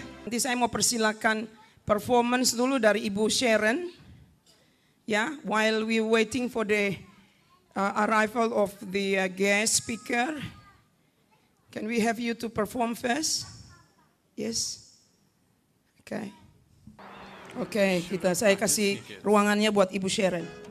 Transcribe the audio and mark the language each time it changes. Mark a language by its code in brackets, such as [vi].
[id] Nanti saya mau persilakan performance dulu dari Ibu Sharon. [en] Ya, while we waiting for the arrival of the guest speaker. Can we have you to perform first? Yes. Okay. [id] Oke, saya kasih ruangannya buat Ibu Sharon.